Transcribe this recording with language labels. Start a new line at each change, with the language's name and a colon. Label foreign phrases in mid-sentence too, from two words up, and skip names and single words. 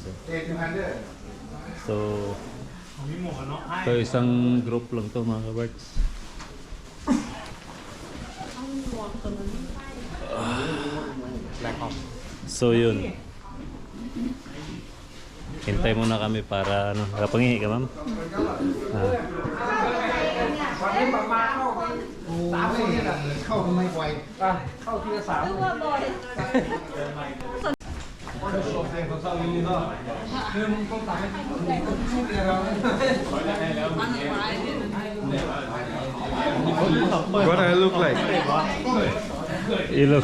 Filipino: So ito isang group lang to mga kabarts. So yun. Hintay muna kami para nakapangihi ka ma'am?
Thai: เข้าไม่ไว เข้าทีละสาม
English: What I look like? You look